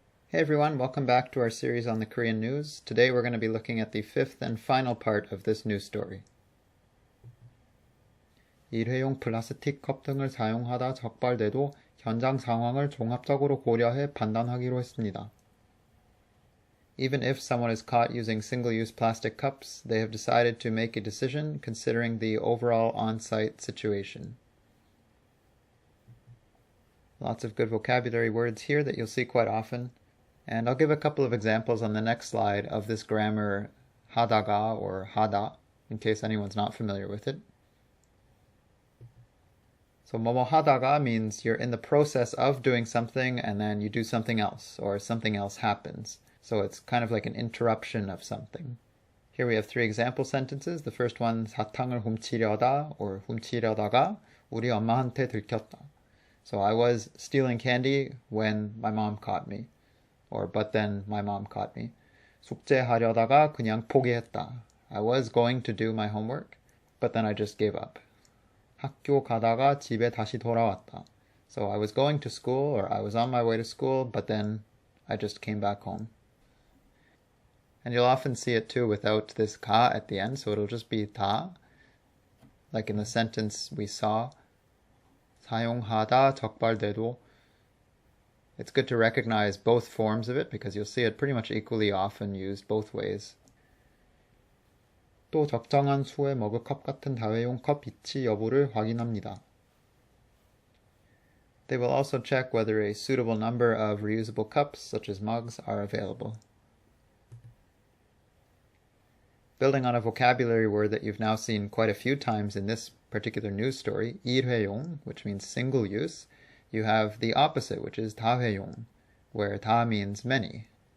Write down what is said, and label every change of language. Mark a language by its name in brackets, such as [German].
[English] Hey everyone, welcome back to our series on the Korean news. Today we're going to be looking at the fifth and final part of this news story. [Korean] 일회용 플라스틱 컵 등을 사용하다 적발돼도 현장 상황을 종합적으로 고려해 판단하기로 했습니다. [English] Even if someone is caught using single-use plastic cups, they have decided to make a decision considering the overall on-site situation. Lots of good vocabulary words here that you'll see quite often. And I'll give a couple of examples on the next slide of this grammar [Korean] 하다가 or 하다, [English] in case anyone's not familiar with it. So [Korean] 뭐뭐 하다가 [English] means you're in the process of doing something and then you do something else or something else happens. So it's kind of like an interruption of something. Here we have three example sentences. The first one, [Korean] 사탕을 훔치려다 or 훔치려다가 우리 엄마한테 들켰다. [English] So I was stealing candy when my mom caught me. Or but then my mom caught me. [Korean] 숙제하려다가 그냥 포기했다. [English] I was going to do my homework, but then I just gave up. [Korean] 학교 가다가 집에 다시 돌아왔다. [English] So I was going to school or I was on my way to school, but then I just came back home. And you'll often see it too without this ka at the end, so it'll just be 다. Like in the sentence we saw, [Korean] 사용하다 적발돼도. [English] It's good to recognize both forms of it because you'll see it pretty much equally often used both ways. [Korean] 또 적정한 수의 머그컵 같은 다회용 컵 있지 여부를 확인합니다. [English] They will also check whether a suitable number of reusable cups, such as mugs, are available. Building on a vocabulary word that you've now seen quite a few times in this particular news story, 일회용, which means single use, you have the opposite, which is 다회용, where 다 means many.